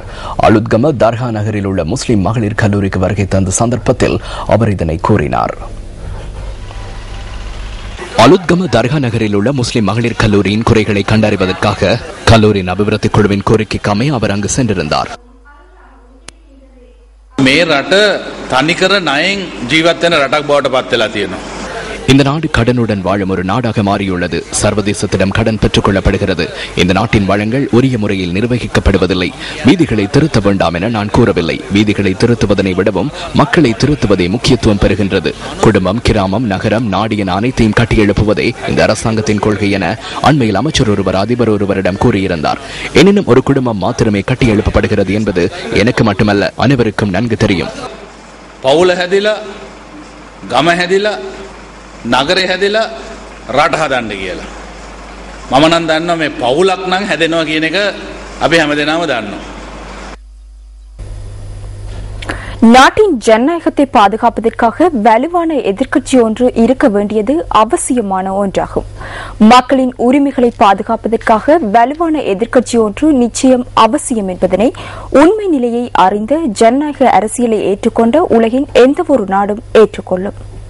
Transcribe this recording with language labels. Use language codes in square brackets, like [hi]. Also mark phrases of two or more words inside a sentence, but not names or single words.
[ta] அலுத்கம தர்கா நகரில் உள்ள முஸ்லிம் மகளிர் கல்லூரிக்கு வருகை தந்த சந்தர்ப்பத்தில் அவர் இதனை கூறினார். அலுத்கம தர்கா நகரில் உள்ள முஸ்லிம் மகளிர் கல்லூரியின் குறைகளை கண்டறிவதற்காக கல்லூரியின் அபிவிருத்தி குழுவின் கோரிக்கைக்கு அமைய அவர் அங்கு சென்றிருந்தார். [si] මේ රට තනිකර ණයෙන් ජීවත් වෙන රටක් බවට පත් වෙලා තියෙනවා. [ta] இந்த நாடு கடனுடன் வாழும் ஒரு நாடாக மாறியுள்ளது. சர்வதேசத்திடம் கடன் பெற்றுக் கொள்ளப்படுகிறது. இந்த நாட்டின் வளங்கள் உரிய முறையில் நிர்வகிக்கப்படுவதில்லை. வீதிகளை திருத்த வேண்டாம் என நான் கூறவில்லை. வீதிகளை திருத்துவதனை விடவும் மக்களை திருத்துவதே முக்கியத்துவம் பெறுகின்றது. குடும்பம், கிராமம், நகரம், நாடு என அனைத்தையும் கட்டியெழுப்புவதே இந்த அரசாங்கத்தின் கொள்கை என அண்மையில் அமைச்சர் ஒருவர் அதிபர் ஒருவரிடம் கூறியிருந்தார். எனினும் ஒரு குடும்பம் மாத்திரமே கட்டியெழுப்பப்படுகிறது என்பது எனக்கு மட்டுமல்ல, அனைவருக்கும் நன்கு தெரியும். [si] පවුල හැදිලා, ගම හැදිලා, නගරේ හැදිලා රට හදන්න කියලා. මම නම් දන්නවා මේ පවුලක් නම් හැදෙනවා කියන එක අපි හැමදේනම දන්නවා. [ta] நாட்டின் ஜனநாயகத்தை பாதுகாப்பதற்காக வலுவான எதிர்க்கட்சி ஒன்று இருக்க வேண்டியது அவசியமான ஒன்றாகும். மக்களின் உரிமைகளை பாதுகாப்பதற்காக வலுவான எதிர்க்கட்சி ஒன்று நிச்சயம் அவசியம் என்பதனை உண்மை நிலையை அறிந்த ஜனநாயக அரசியலை ஏற்றுக்கொண்ட உலகின் எந்தவொரு நாடும் ஏற்றுக்கொள்ளும்.